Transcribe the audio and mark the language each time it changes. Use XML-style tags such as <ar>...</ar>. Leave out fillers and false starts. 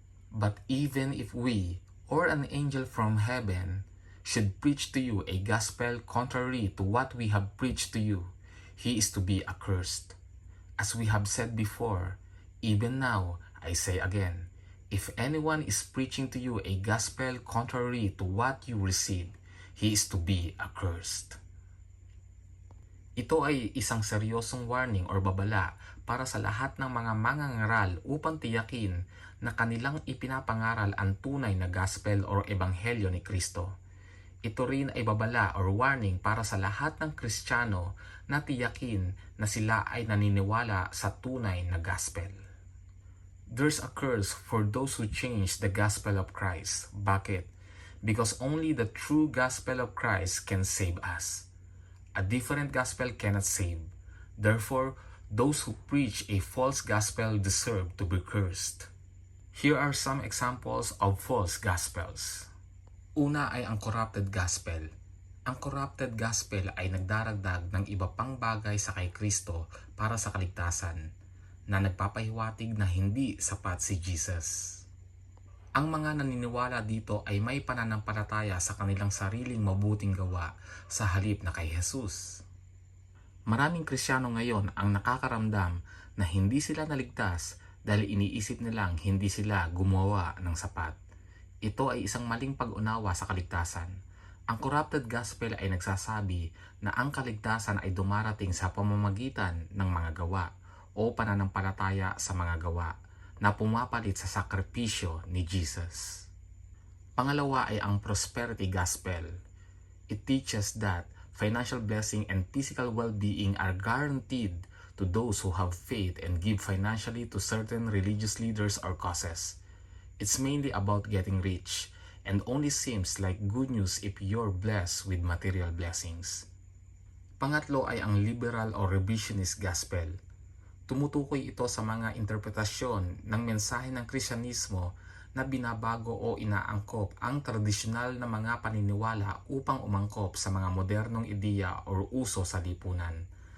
<en>But even if we or an angel from heaven should preach to you a gospel contrary to what we have preached to you, he is to be accursed. As we have said before, even now I say again, if anyone is preaching to you a gospel contrary to what you received, he is to be accursed.</en> <tl>Ito ay isang seryosong warning or babala para sa lahat ng mga mangangaral upang tiyakin na kanilang ipinapangaral ang tunay na gospel or ebanghelyo ni Kristo. Ito rin ay babala or warning para sa lahat ng Kristiyano na tiyakin na sila ay naniniwala sa tunay na gospel.</tl> <en>There's a curse for those who change the gospel of Christ.</en> <tl>Bakit?</tl> <en>Because only the true gospel of Christ can save us. A different gospel cannot save. Therefore, those who preach a false gospel deserve to be cursed. Here are some examples of false gospels.</en> <tl>Una ay ang corrupted gospel. Ang corrupted gospel ay nagdaragdag ng iba pang bagay sa kay Kristo para sa kaligtasan, na nagpapahiwatig na hindi sapat si Jesus. Ang mga naniniwala dito ay may pananampalataya sa kanilang sariling mabuting gawa sa halip na kay Jesus. Maraming Kristiyano ngayon ang nakakaramdam na hindi sila naligtas dahil iniisip nilang hindi sila gumawa ng sapat. Ito ay isang maling pag-unawa sa kaligtasan. Ang corrupted gospel ay nagsasabi na ang kaligtasan ay dumarating sa pamamagitan ng mga gawa o pananampalataya sa mga gawa na pumapalit sa sakripisyo ni Jesus. Pangalawa ay ang prosperity gospel.</tl> <en>It teaches that financial blessing and physical well-being are guaranteed to those who have faith and give financially to certain religious leaders or causes. It's mainly about getting rich and only seems like good news if you're blessed with material blessings.</en> <tl>Pangatlo ay ang liberal or revisionist gospel. Tumutukoy ito sa mga interpretasyon ng mensahe ng Kristyanismo na binabago o inaangkop ang tradisyonal na mga paniniwala upang umangkop sa mga modernong ideya o uso sa lipunan.</tl>